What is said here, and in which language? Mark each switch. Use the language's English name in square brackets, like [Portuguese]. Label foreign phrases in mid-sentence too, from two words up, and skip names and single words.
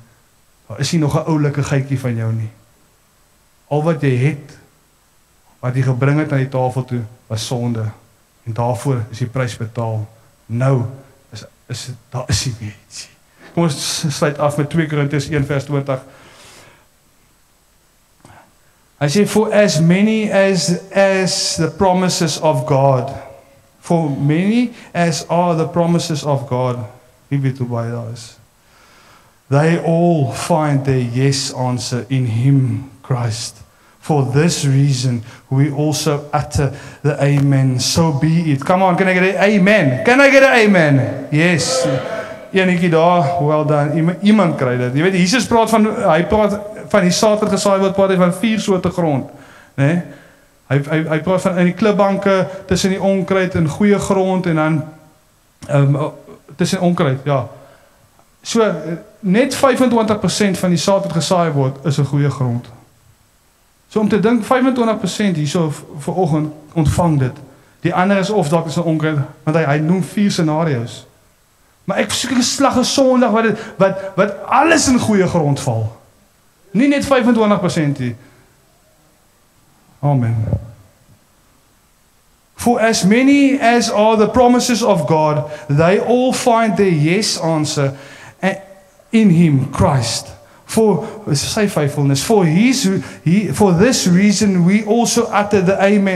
[Afrikaans] Daar is nie nog 'n oulike geitjie van jou nie. Al wat jy het, wat jy gebring het aan die tafel toe, was sonde. En daarvoor is die prys betaal. Nou, daar is nie meer iets. Kom ons sluit af met 2 Korintiërs 1 vers 20. Hy sê, [English] for as many as the promises of God, for many as are the promises of God, [Afrikaans] wie weet hoe baie daar is, [English] they all find their yes answer in Him, Christ. For this reason, we also utter the amen. So be it. Come on, can I get an amen? Can I get an amen? Yes. [Afrikaans] Enetjie daar, [English] well done. [Afrikaans] Iemand kry dit. Jy weet, Jesus praat van, hy praat van die saad wat gesaai word, praat hy van 4 soorte grond. Nee? Hy praat van in die klipbanke, tussen die onkruid en goeie grond, en dan tussen onkruid, ja. So, net 25% van die saad wat gesaai word, is 'n goeie grond. So om te dink 25% hierso vanoggend ontvang dit. Die ander is of dalk is 'n onkruid, want hy noem 4 scenario's. Maar ek soek 'n slag 'n Sondag wat alles in goeie grond val. Nie net 25% nie. Amen. [English] For as many as are the promises of God, they all find their yes answer in Him, Christ. For say faithfulness, for this reason we also utter the amen.